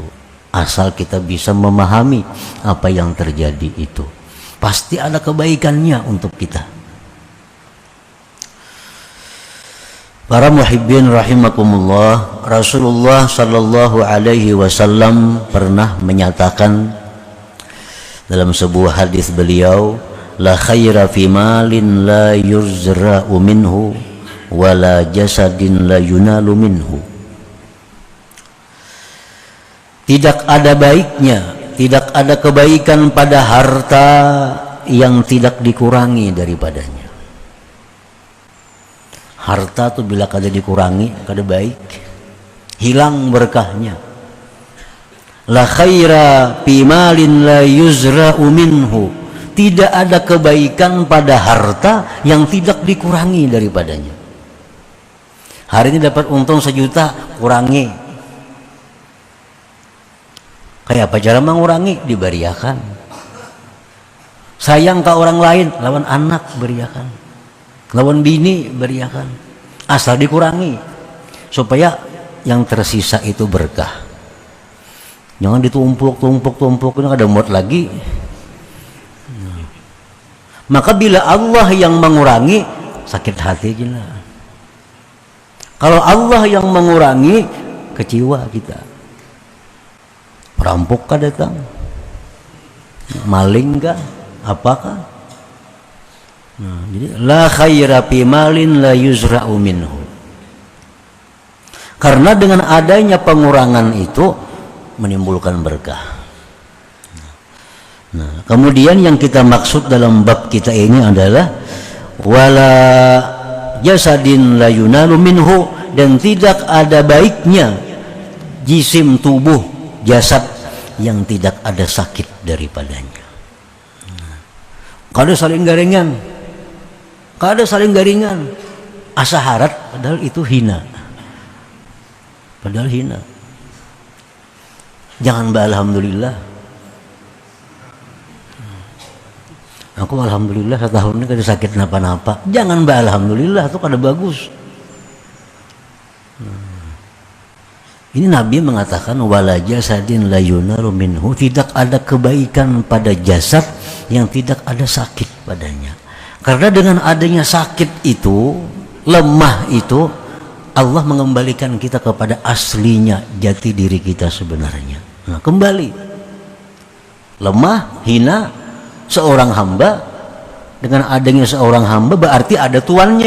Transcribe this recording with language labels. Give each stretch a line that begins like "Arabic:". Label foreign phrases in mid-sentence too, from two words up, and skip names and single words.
Indonesian: Asal kita bisa memahami apa yang terjadi itu, pasti ada kebaikannya untuk kita. Para
Arabic: محبين رحمكم الله, رسول الله صلى الله عليه وسلم
Indonesian: pernah menyatakan dalam sebuah hadis beliau,
Arabic: لا خير في مال لا يرزأ منه و لا جسد لا ينال منه.
Indonesian: Tidak ada baiknya, tidak ada kebaikan pada harta yang tidak dikurangi daripadanya.
Banjar: Harta tuh bila kada dikurangi, kada baik, hilang berkahnya.
Arabic: لا خير في مال لا يرزأ منه.
Indonesian: Tidak ada kebaikan pada harta yang tidak dikurangi daripadanya. Hari ini dapat untung 1 juta, kurangi.
Banjar: Kayak apa cara mengurangi? Diberiakan. Sayang ke orang lain, lawan anak beriakan, lawan bini beriakan.
Indonesian: Asal dikurangi supaya yang tersisa itu berkah. Jangan ditumpuk ini ada muat lagi. Maka bila Allah yang mengurangi, sakit hati kita. Kalau Allah yang mengurangi, kecewa kita. Perampok kah datang? Maling kah? Apakah? Nah, jadi
Arabic: لا خير في مال لا يرزأ منه.
Indonesian: Karena dengan adanya pengurangan itu menimbulkan berkah. Nah, kemudian yang kita maksud dalam bab kita ini adalah
Arabic: ولا جسد لا ينال منه,
Indonesian: dan tidak ada baiknya jisim tubuh jasad yang tidak ada sakit daripadanya.
Banjar: Kada saling garingan, kada saling garingan, asa harat, padahal itu hina, padahal hina.
Indonesian: Jangan alhamdulillah.
Banjar: Aku alhamdulillah setahun ini kada sakit napa-napa. Jangan alhamdulillah, itu kada bagus.
Indonesian: Ini Nabi mengatakan
Arabic: ولا جسد لا ينال منه,
Indonesian: tidak ada kebaikan pada jasad yang tidak ada sakit padanya. Karena dengan adanya sakit itu, lemah itu, Allah mengembalikan kita kepada aslinya jati diri kita sebenarnya. Nah, kembali lemah, hina seorang hamba, dengan adanya seorang hamba berarti ada tuannya.